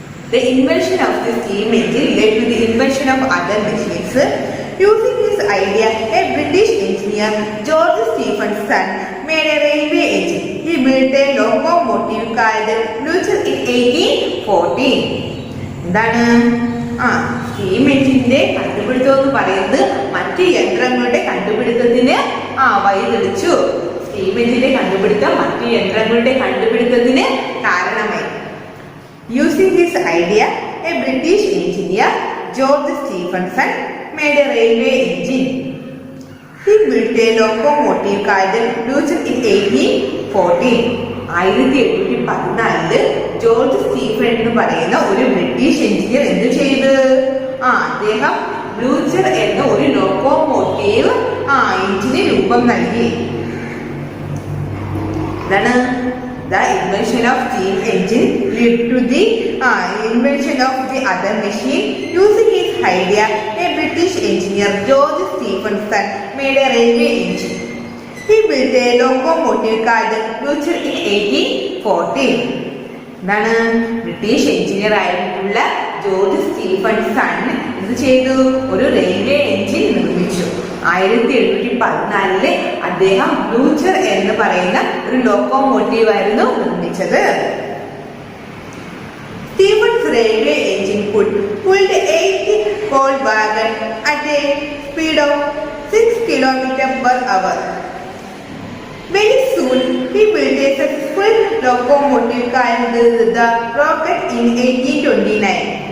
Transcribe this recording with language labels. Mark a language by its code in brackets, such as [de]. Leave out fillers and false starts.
[en] The invention of the steam engine led to the invention of other machines. Using his idea, a British engineer, George Stephenson, made a railway engine. He built a locomotive called Blucher in 1814. [ml] എന്താണ്? Steam എഞ്ചിന്റെ കണ്ടുപിടുത്തം എന്ന് പറയുന്നത് മറ്റ് യന്ത്രങ്ങളുടെ കണ്ടുപിടുത്തത്തിന് വഴിതെളിച്ചു. Steam എഞ്ചിന്റെ കണ്ടുപിടുത്തം മറ്റ് യന്ത്രങ്ങളുടെ കണ്ടുപിടുത്തത്തിന് കാരണമായി. Using his idea, a British engineer, George Stephenson, made a railway engine. He built a locomotive called Blucher in 1814. 1814 George Stephen എന്ന് പറയുന്ന ഒരു ബ്രിട്ടീഷ് എഞ്ചിനീയർ എന്ത് ചെയ്ത്? അദ്ദേഹം ബ്ലൂച്ചർ എന്ന ഒരു ലോക്കോമോട്ടീവ് എഞ്ചിന് രൂപം നൽകി. ഇതാണ് [en] the invention of steam engine led to the invention of the other machine. Using his idea, a British engineer, George Stephenson, made a railway engine. He built a locomotive called Blucher in 1814. [ml] എന്താണ്? British engineer ആയിട്ടുള്ള George Stephenson എന്ത് ചെയ്തു? ഒരു railway engine നിർമ്മിച്ചു. 1814 അദ്ദേഹം ബ്ലൂച്ചർ എന്ന് പറയുന്ന ഒരു ലോക്കോമോട്ടീവ് ആയിരുന്നു നിർമ്മിച്ചത്. [en] Stephens railway engine pulled 8 coal wagon at a speed of 6 km/h. Very soon, he built a successful locomotive called the Rocket in 1829.